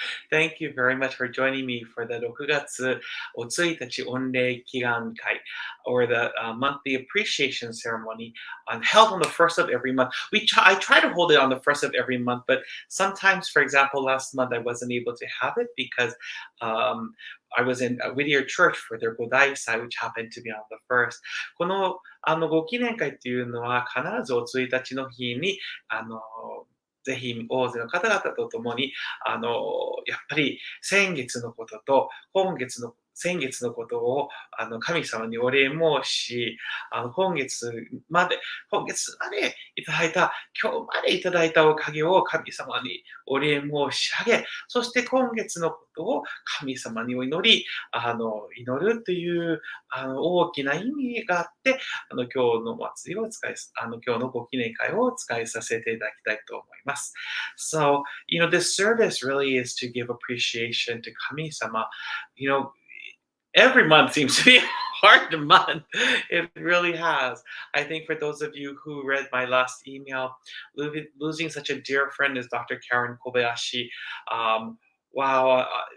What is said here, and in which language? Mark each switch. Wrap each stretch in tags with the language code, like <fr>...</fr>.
<en>Thank you very much for joining me for the 6月1日御礼祈願会 or the monthly appreciation ceremony held on the first of every month. I try to hold it on the first of every month, but sometimes, for example, last month I wasn't able to have it because I was in Whittier Church for their Godaisai, which happened to be on the first.</en> <ja>このご記念会っていうのは必ずお1日の日にぜひ大勢の方々と共にやっぱり先月のことと先月のことを神様にお礼申し、今月までいただいた、今日までいただいたおかげを神様にお礼申し上げ、そして今月のことを神様にお祈り、祈るという大きな意味があって、今日の祭りを今日のご記念会を使いさせていただきたいと思います。</ja> <en>So, this service really is to give appreciation to 神様。 Every month seems to be a hard month. It really has. I think for those of you who read my last email, losing such a dear friend as Dr. Karen Kobayashi, wow,</en>